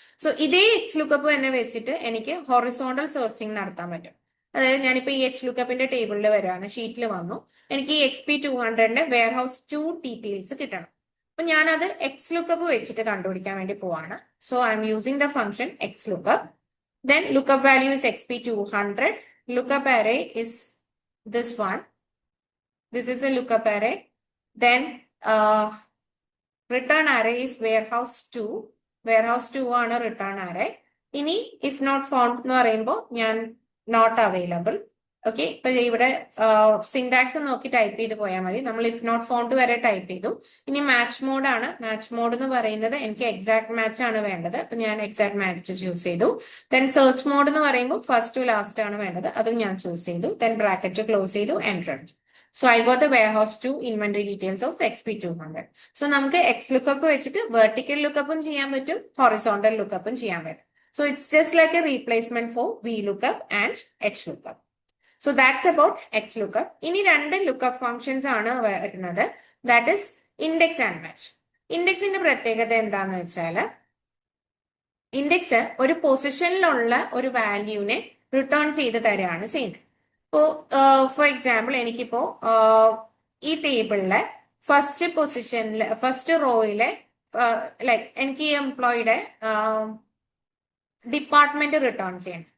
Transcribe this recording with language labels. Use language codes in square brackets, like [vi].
[ml] So ഇതേ X lookup തന്നെ വെച്ചിട്ട് എനിക്ക് ഹൊറിസോണ്ടൽ സെർച്ചിങ് നടത്താൻ പറ്റും. അതായത് ഞാനിപ്പോ ഈ എച്ച് ലുക്കപ്പിന്റെ ടേബിളിൽ വരാണ്, ഷീറ്റിൽ വന്നു, എനിക്ക് ഈ XP200ന്റെ വെയർഹൗസ് 2 ഡീറ്റെയിൽസ് കിട്ടണം. അപ്പൊ ഞാനത് എക്സ് ലുക്കപ്പ് വെച്ചിട്ട് കണ്ടുപിടിക്കാൻ വേണ്ടി പോവാണ്. [en] So I am using the function X lookup. Then lookup value is XP200. Lookup array is this one. This is a lookup array. Then return array is warehouse 2. [ml] Warehouse 2 ആണ് return array. ഇനി if not found എന്ന് പറയുമ്പോൾ ഞാൻ not available. Okay, ഇപ്പൊ ഇവിടെ syntax നോക്കി type ചെയ്ത് പോയാൽ മതി. നമ്മൾ ഇഫ് നോട്ട് ഫൗണ്ട് വരെ ടൈപ്പ് ചെയ്തു. ഇനി മാച്ച് മോഡ് ആണ്. മാച്ച് മോഡ് എന്ന് പറയുന്നത് എനിക്ക് എക്സാക്ട് മാച്ച് ആണ് വേണ്ടത്. അപ്പൊ ഞാൻ എക്സാക്ട് മാച്ച് ചൂസ് ചെയ്തു. ദെൻ സെർച്ച് മോഡ് എന്ന് പറയുമ്പോൾ ഫസ്റ്റ് ടു ലാസ്റ്റ് ആണ് വേണ്ടത്, അതും ഞാൻ ചൂസ് ചെയ്തു. ദെൻ ബ്രാക്കറ്റ് ക്ലോസ് ചെയ്തു, എൻ്റർ അടിച്ചു. [en] So I got the warehouse 2 inventory details of XP200. [ml] So നമുക്ക് X lookup വെച്ചിട്ട് vertical lookup ചെയ്യാൻ പറ്റും, horizontal lookup ചെയ്യാൻ പറ്റും. [en] So it's just like a replacement for V lookup and H lookup. So that's about X lookup. [ml] ഇനി രണ്ട് lookup functions ആണ് വരുന്നത്. [en] That is index and match. [ml] ഇൻഡെക്സിന്റെ പ്രത്യേകത എന്താന്ന് വെച്ചാൽ ഇൻഡെക്സ് ഒരു പൊസിഷനിലുള്ള ഒരു വാല്യൂവിനെ റിട്ടേൺ ചെയ്ത് തരികയാണ് ചെയ്യുന്നത്. ഇപ്പോ ഫോർ എക്സാമ്പിൾ എനിക്കിപ്പോ ഈ ടേബിളിലെ ഫസ്റ്റ് പൊസിഷനിലെ ഫസ്റ്റ് റോയിലെ ലൈക്ക് എനിക്ക് ഈ എംപ്ലോയിയുടെ ഡിപ്പാർട്ട്മെന്റ് റിട്ടേൺ ചെയ്യണം.